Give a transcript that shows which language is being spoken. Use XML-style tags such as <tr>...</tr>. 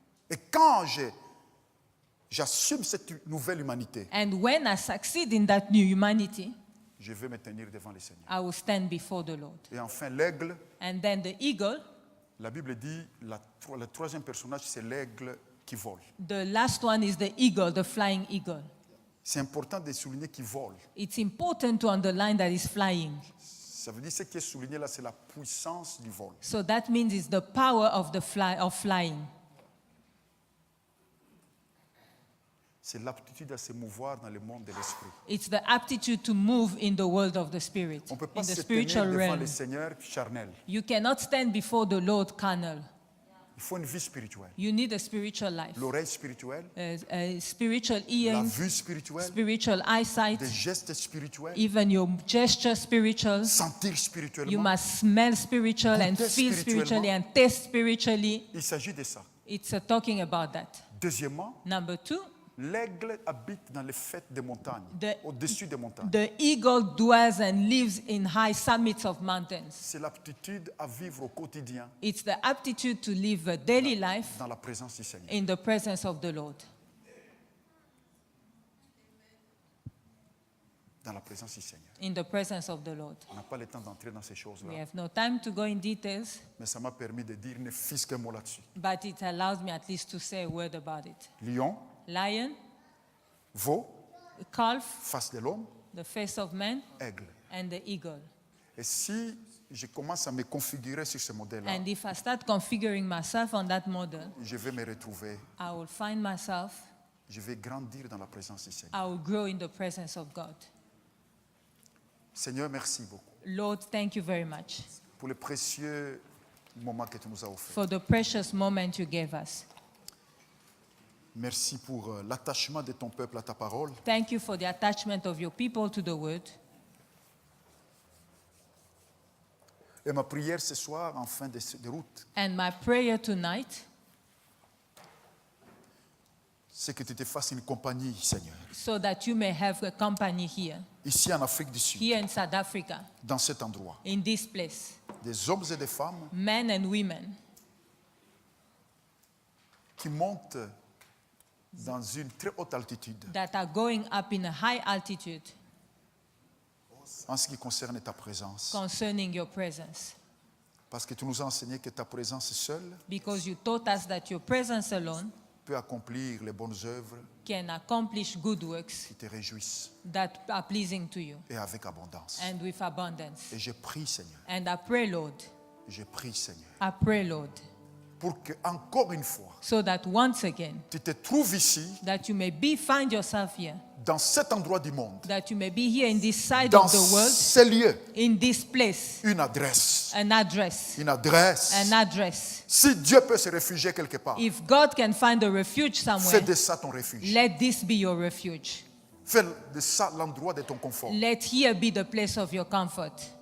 <fr>Et quand j'assume cette nouvelle humanité,</fr> <en>And when I succeed in that new humanity,</en> <fr>je vais me tenir devant le Seigneur.</fr> <en>I will stand before the Lord.</en> <fr>Et enfin, l'aigle,</fr> <en>And then the eagle,</en> <fr>la Bible dit, le troisième personnage, c'est l'aigle qui vole.</fr> <en>the last one is the eagle, the flying eagle.</en> <fr>C'est important de souligner qu'il vole.</fr> <en>It's important to underline that it's flying.</en> <fr>Ça veut dire ce qui est souligné là, c'est la puissance du vol.</fr> <en>So that means it's the power of flying.</en> <fr>C'est l'aptitude à se mouvoir dans le monde de l'esprit.</fr> <en>It's the aptitude to move in the world of the spirit,</en> <fr>On ne peut pas</fr> <en>in the</en> <fr>se tenir</fr> <en>spiritual</en> <fr>devant</fr> <en>realm.</en> <fr>le Seigneur charnel.</fr> <en>You cannot stand before the Lord carnal.</en> <fr>Il faut une vie spirituelle.</fr> <en>You need a spiritual life,</en> <fr>L'oreille spirituelle,</fr> <en>a spiritual</en> <fr>la</fr> <en>ear,</en> <fr>vue spirituelle,</fr> <en>spiritual eyesight,</en> <fr>des gestes spirituels,</fr> <en>even your gesture spiritual.</en> <fr>sentir</fr> <en>You</en> <fr>spirituellement.</fr> <en>must smell spiritual and</en> <fr>Goûter</fr> <en>feel spiritually</en> <fr>spirituellement.</fr> <en>and taste spiritually.</en> <fr>Il s'agit de ça.</fr> <en>It's talking about that.</en> <fr>Deuxièmement,</fr> <en>Number two,</en> <fr>l'aigle habite dans les fêtes des montagnes,</fr> <en>The-</en> <fr>au-dessus des montagnes.</fr> <en>the eagle dwells and lives in high summits of mountains.</en> <fr>C'est l'aptitude à vivre au quotidien</fr> <en>It's the aptitude to live a daily life</en> <fr>dans la présence du Seigneur.</fr> <en>in the presence of the Lord.</en> <fr>Dans la présence du Seigneur.</fr> <en>In the presence of the Lord.</en> <fr>On n'a pas le temps d'entrer dans ces</fr> <en>We</en> <fr>choses-là,</fr> <en>have no time to go in details,</en> <fr>mais ça m'a permis de dire ne fût-ce qu'un mot là-dessus.</fr> <en>but it allows me at least to say a word about it.</en> <fr>Lion,</fr> <en>Lion,</en> <fr>veau,</fr> <en>calf,</en> <fr>face de l'homme,</fr> <en>the face of man,</en> <fr>aigle.</fr> <en>and the eagle.</en> <fr>Et si je commence à me configurer sur ce modèle-là,</fr> <en>And if I start configuring myself on that model,</en> <fr>je vais me retrouver</fr> <en>I will find myself</en> <fr>je vais grandir dans la présence du Seigneur.</fr> <en>I will grow in the presence of God.</en> <fr>Seigneur, merci beaucoup</fr> <en>Lord, thank you very much</en> <fr>pour le précieux moment que tu nous as offert.</fr> <en>for the precious moment you gave us.</en> <fr>Merci pour l'attachement de ton peuple à ta parole.</fr> <en>Thank you for the attachment of your people to the word.</en> <fr>Et ma prière ce soir, en fin de route,</fr> <en>And my prayer tonight,</en> <fr>c'est que tu te fasses une compagnie, Seigneur,</fr> <en>so that you may have a company here,</en> <fr>ici en Afrique du Sud,</fr> <en>here in South Africa,</en> <fr>dans cet endroit.</fr> <en>in this place,</en> <fr>Des hommes et des femmes</fr> <en>men and women</en> <fr>qui montent dans une très haute altitude</fr> <en>that are going up in a high altitude</en> <fr>en ce qui concerne ta présence.</fr> <en>concerning your presence.</en> <fr>Parce que tu nous as enseigné que ta présence seule</fr> <en>Because you taught us that your presence alone</en> <fr>peut accomplir les bonnes œuvres</fr> <en>can accomplish good works</en> <fr>qui te réjouissent</fr> <en>that are pleasing to you</en> <fr>et avec abondance.</fr> <en>and with abundance.</en> <fr>Et je prie, Seigneur,</fr> <en>And I pray, Lord,</en> <fr>je prie, Seigneur,</fr> <en>I pray, Lord,</en> <fr>pour que encore une fois,</fr> <en>so that once again,</en> <fr>tu te trouves ici,</fr> <en>that you may find yourself here,</en> <fr>dans cet endroit du monde,</fr> <en>that you may be here in this side</en> <fr>dans</fr> <en>of the world,</en> <fr>ces lieux,</fr> <en>in this place,</en> <fr>une adresse.</fr> <en>an address,</en> <fr>Une adresse.</fr> <en>an address.</en> <fr>Si Dieu peut se réfugier quelque part,</fr> <en>If God can find a refuge</en> <fr>fais</fr> <en>somewhere,</en> <fr>de ça ton refuge.</fr> <en>let this be your refuge.</en> <fr>Fais de ça l'endroit de ton confort.</fr> <en>Let here be the place of your comfort.</en>